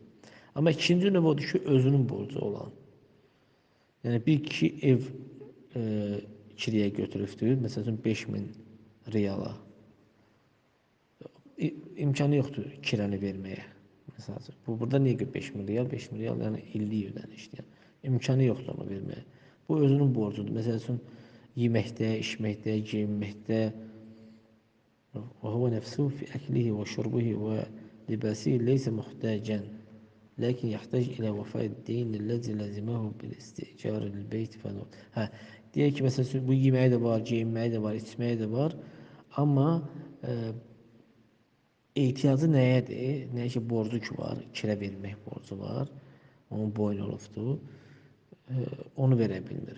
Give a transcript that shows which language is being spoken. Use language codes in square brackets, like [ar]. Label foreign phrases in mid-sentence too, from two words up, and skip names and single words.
[az] Amma ikinci növ odur ki, özünün borcu olan. Yəni, bir kişi ev kiriyə götürübdür, məsələn, 5.000 riyala. İmkanı yoxdur kirəni verməyə. Məsələn, burada niyə 5.000 riyal? 5.000 riyal yəni illik ödənişdir. Yəni, imkanı yoxdur onu verməyə. Bu özünün borcudur. Məsələn, yeməkdə, içməkdə, geyinməkdə, [ar] وهو نفسه في أكله وشربه ولباسه ليس محتاجا لكن يحتاج إلى وفاء الدين الذي لزمه بالاستئجار للبيت falan. [az] Deyək ki, məsələn, bu yeməyi də var, geyinməyi də var, içməyi də var. Amma ehtiyacı nəyədir? Nəyə ki, borcu ki var, kirə vermək borcu var. Onun boyun olubdur. Onu verə bilmir.